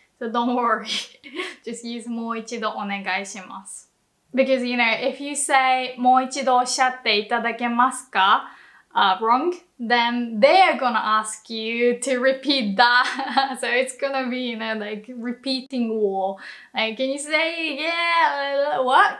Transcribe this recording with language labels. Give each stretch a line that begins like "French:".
English: So don't worry. Just use
Japanese: もう一度お願いします.
English: Because, you know, if you say
Japanese: もう一度おっしゃっていただけますか
English: wrong, then they're gonna ask you to repeat that. So it's gonna be, you know, like repeating war. Like, can you say, yeah, what?